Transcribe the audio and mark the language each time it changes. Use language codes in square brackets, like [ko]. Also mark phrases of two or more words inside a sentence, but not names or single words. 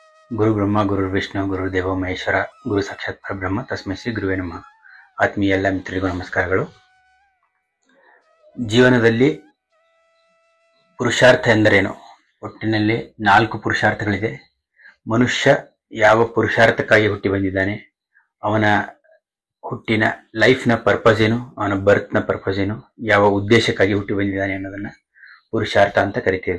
[sa] ಗುರು ಬ್ರಹ್ಮ ಗುರು ವಿಷ್ಣು ಗುರು ದೇವ ಮಹೇಶ್ವರ ಗುರು ಸಾಕ್ಷಾತ್ ಪರಬ್ರಹ್ಮ ತಸ್ಮೈ ಶ್ರೀ ಗುರುವೇ ನಮಃ. [kn] ಆತ್ಮೀಯ ಎಲ್ಲ ಮಿತ್ರರಿಗೂ ನಮಸ್ಕಾರಗಳು. ಜೀವನದಲ್ಲಿ ಪುರುಷಾರ್ಥ ಎಂದರೇನು? ಒಟ್ಟಿನಲ್ಲಿ 4 ಪುರುಷಾರ್ಥಗಳಿದೆ. ಮನುಷ್ಯ ಯಾವ ಪುರುಷಾರ್ಥಕ್ಕಾಗಿ ಹುಟ್ಟಿ ಬಂದಿದ್ದಾನೆ, ಅವನ ಹುಟ್ಟಿನ [en] life's purpose [kn] ಏನು, ಅವನ [en] birth's purpose [kn] ಏನು, ಯಾವ ಉದ್ದೇಶಕ್ಕಾಗಿ ಹುಟ್ಟಿ ಬಂದಿದ್ದಾನೆ ಅನ್ನೋದನ್ನ ಪುರುಷಾರ್ಥ ಅಂತ ಕರಿತೀವಿ.